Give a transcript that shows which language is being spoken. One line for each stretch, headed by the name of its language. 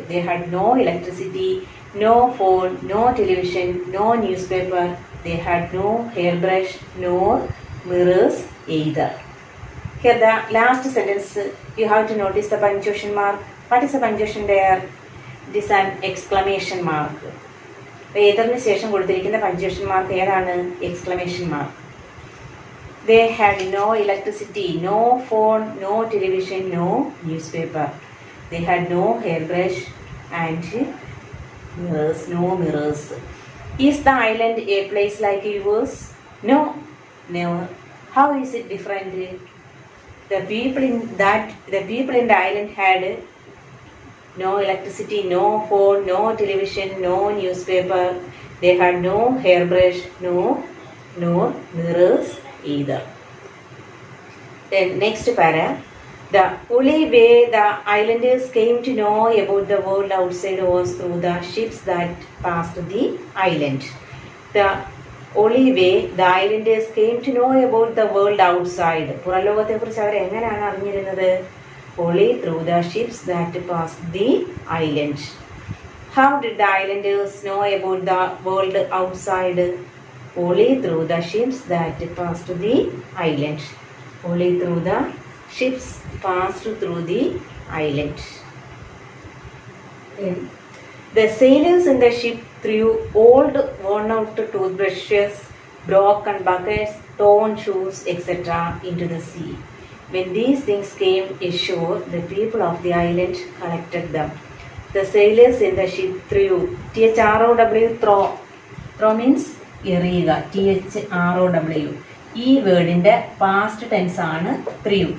English: They had no electricity, no phone, no television, no newspaper. They had no hairbrush, nor mirrors either. Here the last sentence, you have to notice the punctuation mark. What is the punctuation there? It is an exclamation mark.
Malayalam: ഏതറിന് ശേഷം കൊടുത്തിരിക്കുന്ന punctuation mark ഏതാണ്?
English: Exclamation mark. They had no electricity, no phone, no television, no newspaper. They had no hairbrush and mirrors, no mirrors. Is the island a place like yours? No, never. How is it different? The people in the island had no electricity, no phone, no television, no newspaper. They had no hairbrush, nor mirrors either. Then next para. The only way the islanders came to know about the world outside was through the ships that passed the island. The only way the islanders came to know about the world outside.
Malayalam: പുറംലോകത്തെക്കുറിച്ച് അവർ എങ്ങനെയാണ് അറിഞ്ഞിരുന്നത്?
English: Only through the ships that passed the island. How did the islanders know about the world outside? Only through the ships that passed the island. Only through the ships passed through the island. The sailors in the ship threw old worn-out toothbrushes, broken buckets, torn shoes, etc. into the sea. When these things came ashore, the people of the island collected them. The sailors in the ship threw, throw. Throw means എറിയുക. throw.
Malayalam: ഈ വേർഡിൻ്റെ past tense ആണ് threw.